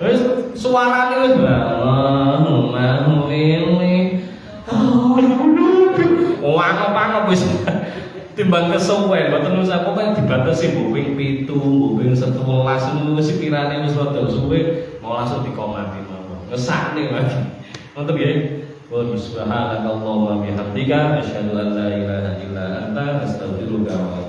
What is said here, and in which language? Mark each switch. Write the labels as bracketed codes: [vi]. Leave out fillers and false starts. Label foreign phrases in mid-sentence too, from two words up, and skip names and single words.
[jv] Wis suarane wis [ar] اللهم إني [jv] apa wis timbang kesuwen mboten usah pokoke dibatasi mbok ping 7, mbok ping 11 ngono wis pirane wis rada suwe mau langsung dikomati mawon. Ngesakne lagi. Ngoten nggih. [ar] وسبحانك اللهم بحمدك أشهد أن لا إله إلا أنت أستغفرك و